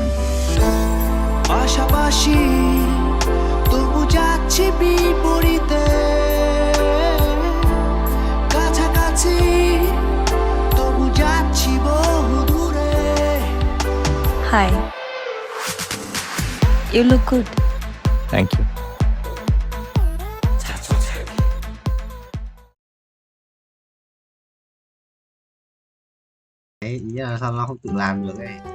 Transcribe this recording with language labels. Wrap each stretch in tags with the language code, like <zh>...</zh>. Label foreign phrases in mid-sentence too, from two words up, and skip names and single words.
<bn>পাশাপাশি তবু যাচ্ছি বিপরীতে, কাছাকাছি তবু যাচ্ছি বহু দূরে।</bn> <en>হাই, You look good. Thank you.</en> <vi>Ý là sao nó không tự làm được ấy.</vi>